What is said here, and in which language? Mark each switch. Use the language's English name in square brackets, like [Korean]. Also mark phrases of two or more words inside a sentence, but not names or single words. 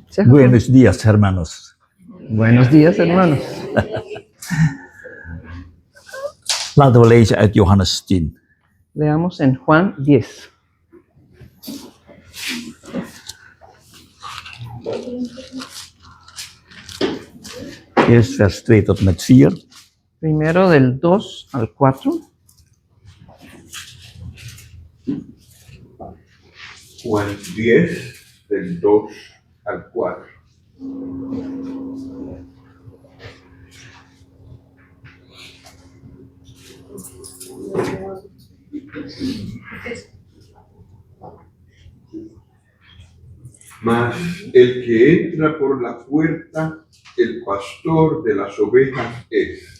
[Spanish] Buenos días, hermanos. Buenos días, hermanos. [Dutch] Laten we lezen uit Johannes 10. [Spanish] Leamos en Juan 10. [Dutch] Eerst vers 2 tot en met 4. [Spanish] Primero del 2 al 4. Juan 10, del 2 al 4. Mas el que entra por la puerta, el pastor de las ovejas es.